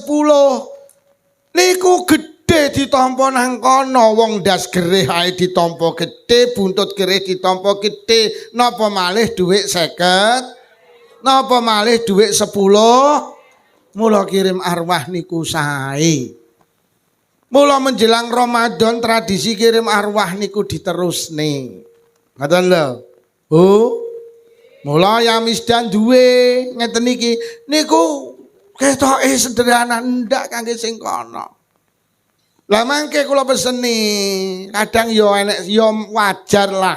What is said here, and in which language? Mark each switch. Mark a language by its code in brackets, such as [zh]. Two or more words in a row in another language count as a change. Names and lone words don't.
[jv] Niku gedhe ditampa nang kono, wong ndas gerih ae ditampa gedhe, buntut gerih ditampa gedhe, napa malih dhuwit 50? Napa malih dhuwit 10? Mula kirim arwah niku sae. Mula menjelang Ramadan tradisi kirim arwah niku diterusne. Ngoten lho. Oh. Mula ya misdan duwe ngeten iki niku ketoke sederhana ndak kangge sing kono. Lah mangke kula peseni, kadang yo enek yo wajar lah.